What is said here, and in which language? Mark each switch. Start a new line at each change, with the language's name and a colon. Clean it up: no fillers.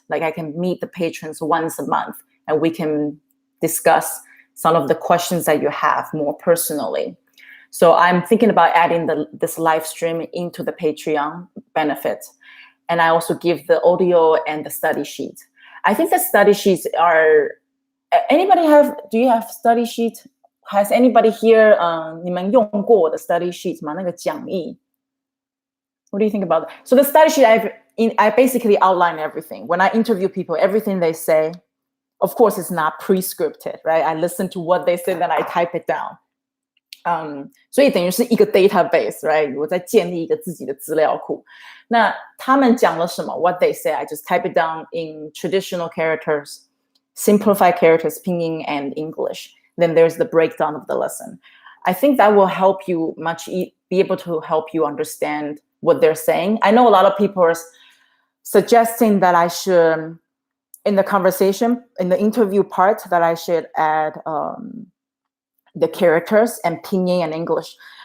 English: Like I can meet the patrons once a month and we can discuss some of the questions that you have more personally. So I'm thinking about adding this live stream into the Patreon benefit. And I also give the audio and the study sheet. I think the study sheets are, do you have study sheet? Has anybody here,
Chinese: 你们用过我的 study sheet 吗？那个讲义。
English: What do you think about that? So the study sheet, I basically outline everything. When I interview people, everything they say, of course, it's not pre-scripted, right? I listen to what they say, then I type it down.
Chinese: 所以等于是一个 database,
English: right?
Chinese: 我在建立一个自己的资料库。那他们讲了什么
English: what they say, I just type it down in traditional characters, simplified characters, pinyin and English. Then there's the breakdown of the lesson. I think that will help you be able to help you understand what they're saying. I know a lot of people are suggesting that I should, in the conversation, in the interview part, that I should add the characters and pinyin and English.